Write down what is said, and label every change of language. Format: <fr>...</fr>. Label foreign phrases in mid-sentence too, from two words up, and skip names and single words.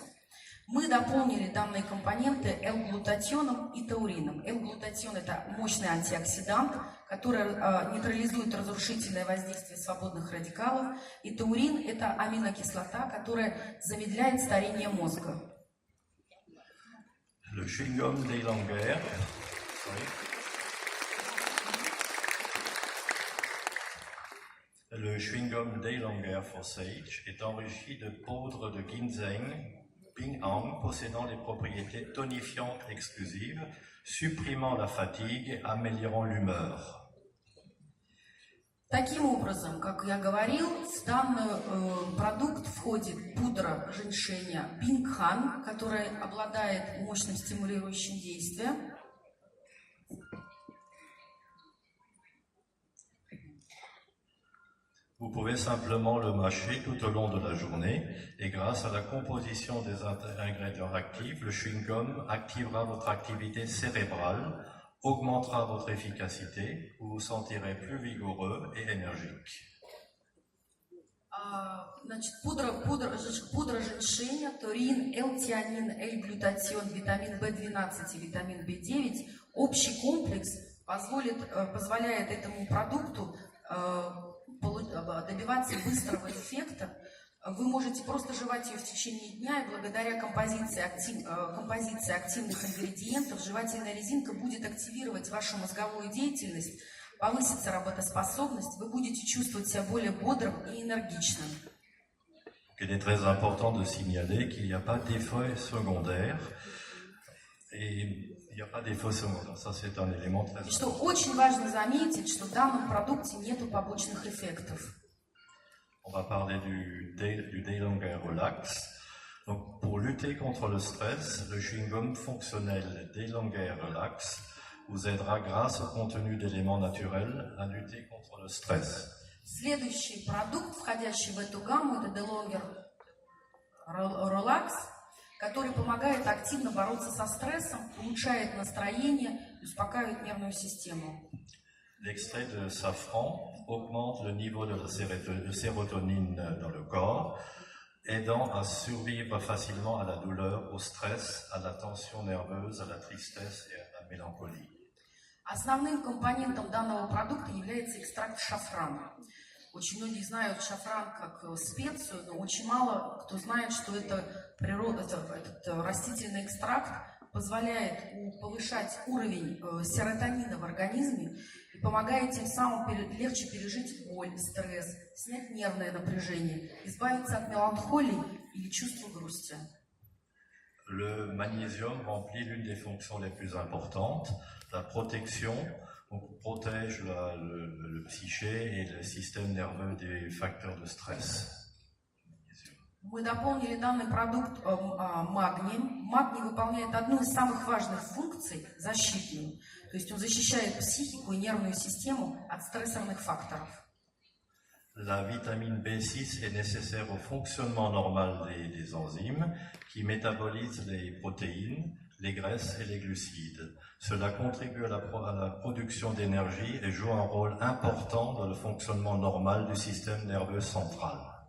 <ru>Мы дополнили данные компоненты L-глутатионом и таурином. L-глутатион – это мощный антиоксидант, который нейтрализует разрушительное воздействие свободных радикалов. И таурин – это аминокислота, которая замедляет старение мозга.</ru> <fr>Le chewing-gum Daylonger, le chewing-gum Daylonger Forsage est enrichi de poudre de ginseng Binhan possédant les propriétés tonifiantes exclusives, supprimant la fatigue et améliorant l'humeur.</fr> <ru>Таким образом, как я говорил, в данный продукт входит пудра женьшеня Binhan, которая обладает мощным стимулирующим действием.</ru> <fr>Vous pouvez simplement le mâcher tout au long de la journée et grâce à la composition des ingrédients actifs, le chewing-gum activera votre activité cérébrale, augmentera votre efficacité, vous vous sentirez plus vigoureux et énergique.</fr> <ru>Значит, пудра женьшеня, таурин, L-тианин, L-глютатион, витамин В12 и витамин В9. Общий комплекс позволяет этому продукту добиваться быстрого эффекта. Вы можете просто жевать ее в течение дня, и благодаря композиции активных ингредиентов жевательная резинка будет активировать вашу мозговую деятельность, повысится работоспособность, вы будете чувствовать себя более бодрым и энергичным.</ru> <fr>Il est très important de signaler qu'il n'y a pas d'effet secondaire. Et il n'y a pas d'effet secondaire. Ça, c'est un élément très important.</fr> <ru>И что очень важно заметить, что в данном продукте нет побочных эффектов.</ru> <fr>On va parler du Day-Longer Relax. Donc, pour lutter contre le stress, le chewing-gum fonctionnel Day-Longer Relax vous aidera grâce au contenu d'éléments naturels à lutter contre le stress.</fr> <ru>Следующий продукт, входящий в эту гамму, это DeLonger Relax, который помогает активно бороться со стрессом, улучшает настроение и успокаивает нервную систему.</ru> <fr>L'extrait de safran augmente le niveau de la sérotonine dans le corps, aidant à survivre facilement à la douleur, au stress, à la tension nerveuse, à la tristesse et à la mélancolie.</fr> <ru>Основным компонентом данного продукта является экстракт шафрана. Очень многие знают шафран как специю, но очень мало кто знает, что этот растительный экстракт позволяет повышать уровень серотонина в организме и помогает тем самым легче пережить боль, стресс, снять нервное напряжение, избавиться от меланхолии или чувства грусти.</ru> <fr>Le magnésium remplit l'une des fonctions les plus importantes, la protection, donc protège le psyché et le système nerveux des facteurs de stress.</fr> <ru>Мы дополнили данный продукт магнием. Магний выполняет одну из самых важных функций, защитную. То есть он защищает психику и нервную систему от стрессорных факторов.</ru> <fr>La vitamine B6 est nécessaire au fonctionnement normal des enzymes qui métabolisent les protéines, les graisses et les glucides. Cela contribue à la production d'énergie et joue un rôle important dans le fonctionnement normal du système nerveux central.</fr>